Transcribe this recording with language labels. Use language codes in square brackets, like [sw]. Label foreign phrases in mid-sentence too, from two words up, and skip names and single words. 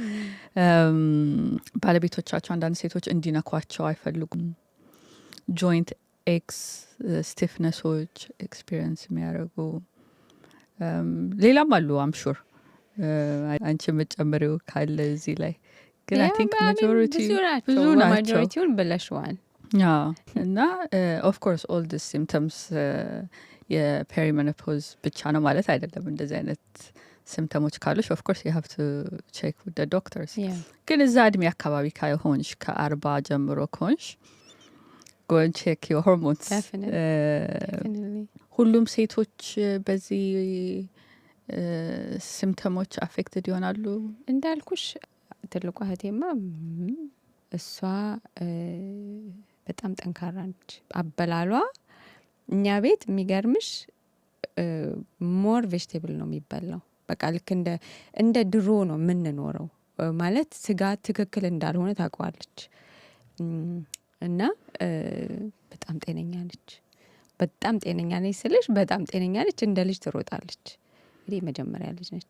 [am] ባለቤቶቻቸው አንዳንድ ሴቶች እንዲነኳቸው አይፈልጉም [en] joint x stiffnesses experience [am] የሚያደርጉ ሌላም አሉ አምሹር አንቺ የምትጨምሪው ካለ እዚህ ላይ ግን [en] I think majority [am] ብዙ ናቸው ማጆሪቲውን ብለሽዋል እና [en] of course all this symptoms [am] የፔሪሜኖፖዝ ብቻ ነው ማለት አይደለም እንደዚህ አይነት ሲምፕተሞች ካሉሽ [en] of course you have to check with the doctors [am] ግን እዛ እድሜ አካባቢ ከሆንሽ ከ40 ጀምሮ ከሆንሽ [en] go and check your hormones definitely [am] ሁሉም ሴቶች በዚህ ሲምፕተሞች አፌክትድ ይሆናሉ እንዳልኩሽ ትልቋ እህቴማ እሷ በጣም ጠንካራ ነች አበላሏ እኛ ቤት የሚገርምሽ [en] more vegetable [am] ነው የሚበላው በቃ ልክ እንደ ድሮ ነው የምንኖረው ማለት ስጋ ትክክል እንዳልሆነ ታውቀዋለች እና በጣም ጤነኛ ነች። በጣም ጤነኛ ነች ስልሽ በጣም ጤነኛ ነች። እንደ ልጅ ትሮጣለች። እንግዲህ መጀመሪያ ልጅ ነች።